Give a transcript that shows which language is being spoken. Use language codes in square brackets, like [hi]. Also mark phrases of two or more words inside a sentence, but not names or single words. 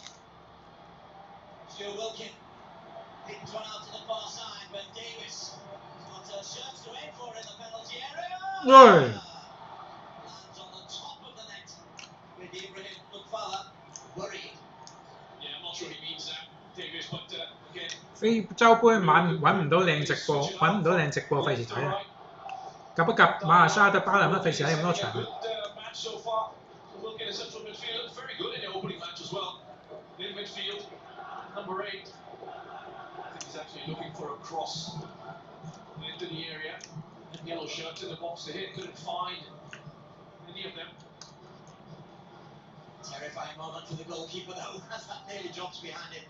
[en] Stuart Wilkin picks one out to the far side when Davis has got shirts to aim for in the penalty area. Right. Lands on the top of the net with Ibrahim Mukfala worried. Yeah, I'm not sure he means that, Davis, but again. [yue] 非洲杯揾唔到靚直播，揾唔到靚直播，費事睇啊！夾一夾馬來西亞對巴林都費事睇咁多場。 [en] Number 8. I think he's looking for a cross into the area. And yellow shirts in the box to hit, couldn't find any of them. Terrifying moment for the goalkeeper though, as that nearly drops behind him.